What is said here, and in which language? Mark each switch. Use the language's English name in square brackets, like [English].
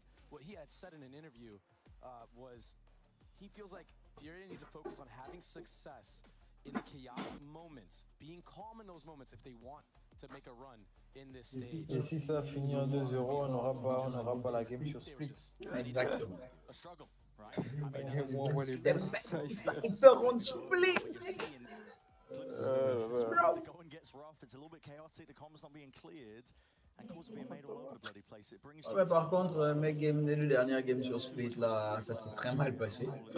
[English] What he had said in an interview was he feels like Fury need to focus on having success in the chaotic moments, being calm in those moments if they want to make a run in this stage. [French] Et si ça finit en 2-0, on n'aura pas la game sur split. Exactement. [English] A struggle, right? I mean, Game one, when it Sniper on split. The going gets rough. It's a little bit chaotic. The comms not being cleared, and calls are being made all over the bloody place. It brings. [French] Ouais, par contre, mec, le dernier game sur split là, ça s'est très mal passé.